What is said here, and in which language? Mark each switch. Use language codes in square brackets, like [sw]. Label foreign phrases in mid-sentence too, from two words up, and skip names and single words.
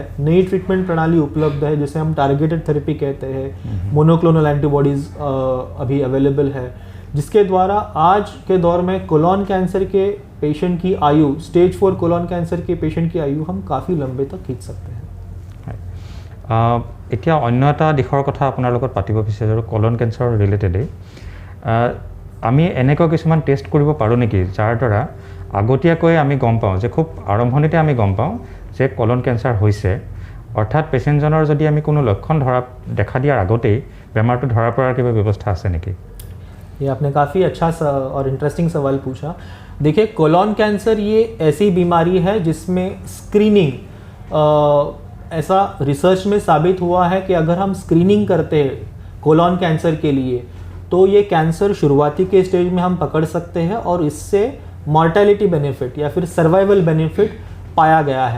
[hi] नई ट्रीटमेंट प्रणाली उपलब्ध है जिसे हम [en] targeted therapy [hi] कहते हैं। [en] monoclonal antibodies [hi] अभी अवेलेबल है, जिसके द्वारा आज के दौर में [en] colon cancer [hi] के पेशेंट की आयु, स्टेज 4 [en] colon cancer [hi] के पेशेंट की आयु हम काफ़ी लंबे तक खींच सकते हैं। [as] এতিয়া অন্য এটা দিশৰ কথা আপোনাৰ লগত পাতিব বিচাৰিছোঁ [en] colon cancerৰ relatedেই। [as] আমি এনেকুৱা কিছুমান টেষ্ট কৰিব পাৰোঁ নেকি যাৰ দ্বাৰা আগতীয়াকৈ আমি গম পাওঁ যে খুব আৰম্ভণিতে আমি গম পাওঁ যে [en] colon cancer [as] হৈছে, অৰ্থাৎ পেচেণ্টজনৰ যদি আমি কোনো লক্ষণ দেখা দিয়াৰ আগতেই বেমাৰটো ধৰা পৰাৰ কিবা ব্যৱস্থা আছে নেকি? [hi] ये आपने काफ़ी अच्छा और इंटरेस्टिंग सवाल पूछा। देखिए, [en] colon cancer [hi] ये ऐसी बीमारी है जिसमें स्क्रीनिंग, ऐसा रिसर्च में साबित हुआ है कि अगर हम स्क्रीनिंग करते हैं [en] colon cancer [hi] के लिए तो ये कैंसर शुरुआती के स्टेज में हम पकड़ सकते हैं और इससे [en] mortality benefit [hi] या फिर [en] survival benefit [hi] पाया गया है।